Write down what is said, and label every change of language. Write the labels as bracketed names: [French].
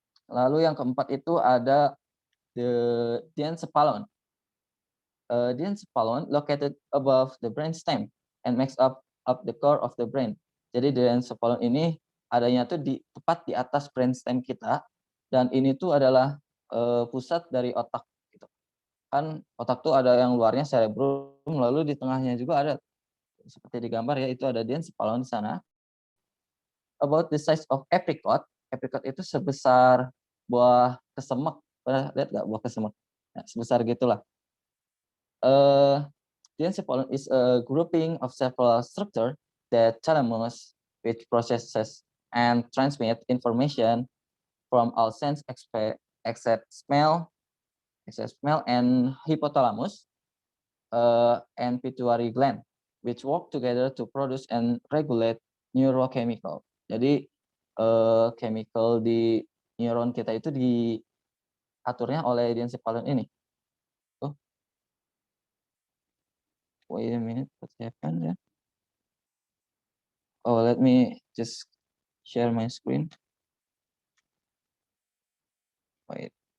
[Indonesian] Lalu yang keempat itu ada the diencephalon. [English] Diencephalon located above the brainstem and makes up the core of the brain. [Indonesian] Jadi diencephalon ini adanya tuh tepat di atas brainstem kita, dan ini tuh adalah pusat dari otak gitu. Kan otak tuh ada yang luarnya cerebrum, lalu di tengahnya juga ada seperti di gambar ya, itu ada diencephalon di sana. [English] About the size of apricot. [Indonesian] Apricot itu sebesar buah kesemek. Pernah lihat nggak buah kesemek? Nah, sebesar gitulah. [English] Diencephalon is a grouping of several structures that thalamus, which processes and transmit information from all sense except smell, and hypothalamus and pituitary gland, which work together to produce and regulate neurochemical. [Indonesian] Jadi chemical di neuron kita itu diaturnya oleh diencephalon ini. [English] Wait a minute, what happened? Oh, let me just share my screen. Wait.